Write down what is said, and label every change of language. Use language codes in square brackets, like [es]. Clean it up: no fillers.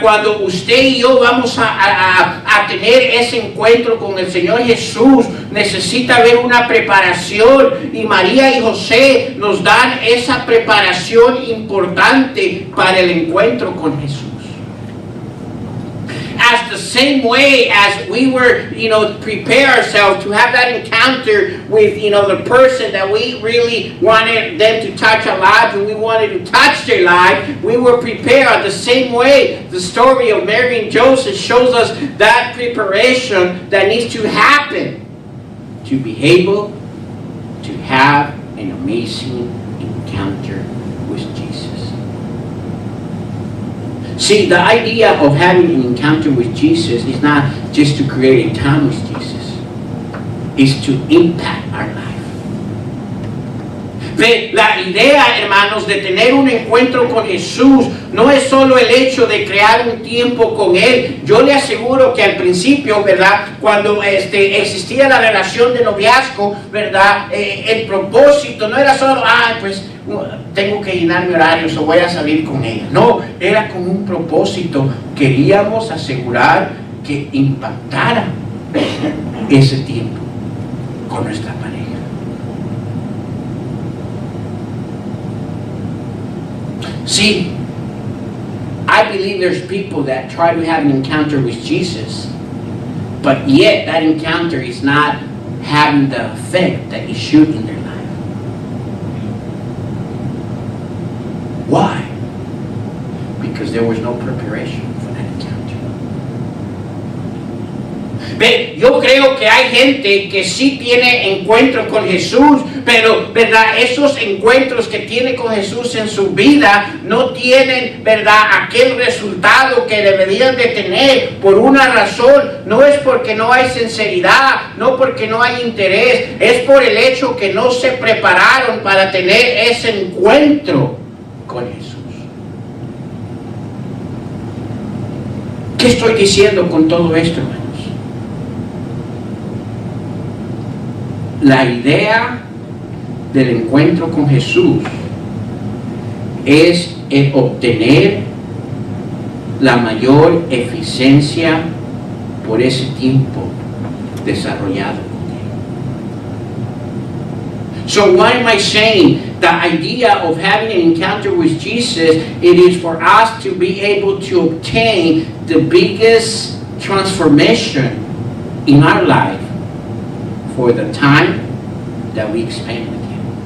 [es] Cuando usted y yo vamos a tener ese encuentro con el Señor Jesús, necesita haber una preparación, y María y José nos dan esa preparación importante para el encuentro con Jesús. [en] As the same way as we were, prepare ourselves to have that encounter with, the person that we really wanted them to touch our lives and we wanted to touch their life, we were prepared. The same way, the story of Mary and Joseph shows us that preparation that needs to happen to be able to have an amazing encounter with Jesus. See, the idea of having an encounter with Jesus is not just to create a time with Jesus. It's to impact our life. [es] La idea, hermanos, de tener un encuentro con Jesús no es solo el hecho de crear un tiempo con Él. Yo le aseguro que al principio, ¿verdad? Cuando existía la relación de noviazgo, ¿verdad? El propósito no era solo, pues tengo que llenar mi horario, o voy a salir con ella. No, era con un propósito. Queríamos asegurar que impactara ese tiempo con nuestra pareja. [en] See, I believe there's people that try to have an encounter with Jesus, but yet that encounter is not having the effect that it should in their life. Why? Because there was no preparation for that encounter. [es] Ve, yo creo que hay gente que sí tiene encuentros con Jesús, pero, ¿verdad? Esos encuentros que tiene con Jesús en su vida no tienen, ¿verdad?, aquel resultado que deberían de tener por una razón. No es porque no hay sinceridad, no porque no hay interés, es por el hecho que no se prepararon para tener ese encuentro con Jesús. ¿Qué estoy diciendo con todo esto, hermanos? La idea del encuentro con Jesús es obtener la mayor eficiencia por ese tiempo desarrollado con Él. [en] So why am I saying the idea of having an encounter with Jesus, it is for us to be able to obtain the biggest transformation in our life for the time that we spend with Him.